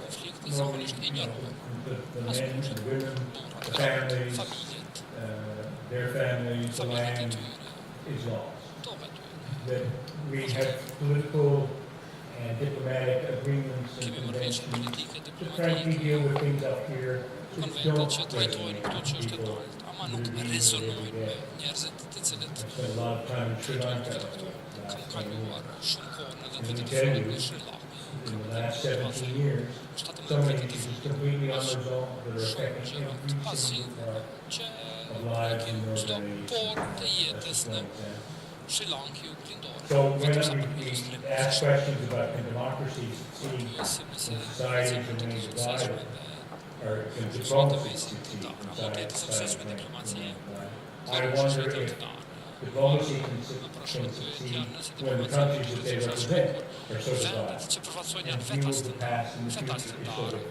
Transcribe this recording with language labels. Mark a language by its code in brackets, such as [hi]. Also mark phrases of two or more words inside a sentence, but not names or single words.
[en] Normally, the men, the women, the families, their families, the land is lost. That we have political and diplomatic agreements and conventions to frankly deal with things up here [sq] konvente që trajtojnë këto çështje të lartë, ama nuk rezonojnë me njerëzit të cilët kam kaluar shumë kohë në dhe të folën në Sri Lanka. [en] In the last 17 years, so many issues completely unresolved that are affecting every single part of lives in Northern Asia. So when we ask questions about can democracy succeed in societies remain divided, or can diplomacy succeed in societies remain divided, I wonder if diplomacy can succeed when the countries that they represent are so divided, and view of the past and the future is so different.